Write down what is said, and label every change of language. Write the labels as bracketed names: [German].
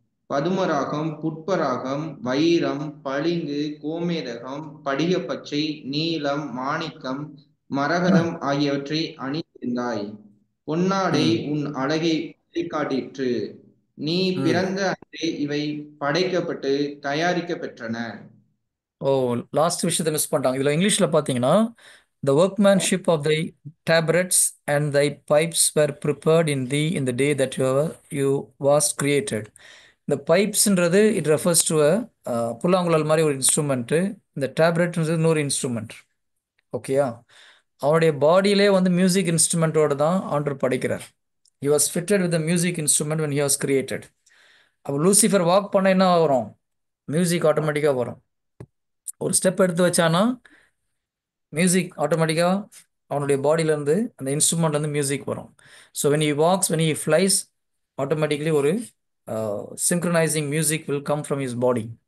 [Tamil] பதுமராகம், புட்பராகம், வைரம், பளிங்கு, கோமேதகம், படிகப்பச்சை, நீலம், மாணிக்கம், மரகதம் ஆகியவற்றை அணிந்திருந்தாய். பொன்னாடை உன் அழகை வெளிக்காட்டிற்று. நீ பிறந்த அன்றே இவை படைக்கப்பட்டு தயாரிக்க பெற்றன. லாஸ்ட் விஷயத்தை மிஸ் பண்ணிட்டாங்க. இதுல இங்கிலீஷ்ல பாத்தீங்கன்னா, [English] the workmanship of thy tabrets and thy pipes were prepared in thee in the day that you was created. [Tamil] இந்த பைப்ஸ்ன்றது [English] it refers to [Tamil] புல்லாங்குழல் மாதிரி ஒரு இன்ஸ்ட்ருமெண்ட்டு. இந்த டேப்லெட்ன்றது இன்னொரு இன்ஸ்ட்ருமெண்ட். ஓகேயா? அவனுடைய பாடியிலே வந்து மியூசிக் இன்ஸ்ட்ருமெண்ட்டோட தான் ஆண்டவர் படைக்கிறார். [English] he was fitted with the music instrument when he was created. [Tamil] அப்போ லூசிஃபர் வாக் பண்ண என்ன வரும்? மியூசிக் ஆட்டோமேட்டிக்காக வரும். ஒரு ஸ்டெப் எடுத்து வச்சானா மியூசிக் ஆட்டோமேட்டிக்காக அவனுடைய பாடியிலேருந்து அந்த இன்ஸ்ட்ருமெண்ட்லேருந்து மியூசிக் வரும். [English] So when he walks, when he flies, automatically ஒரு synchronising music will come from his body.